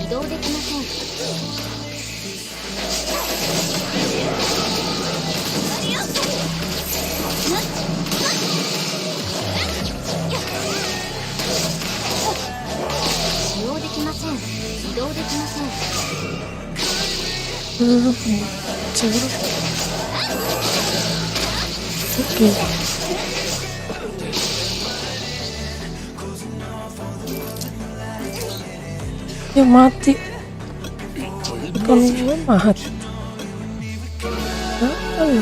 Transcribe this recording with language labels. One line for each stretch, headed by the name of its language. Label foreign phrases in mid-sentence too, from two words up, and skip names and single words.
Japanese: 移動できません。使用できません。移動できません。
Indonesian: curang. Oke. Ya mati. Kalau gue mati. Apa lu?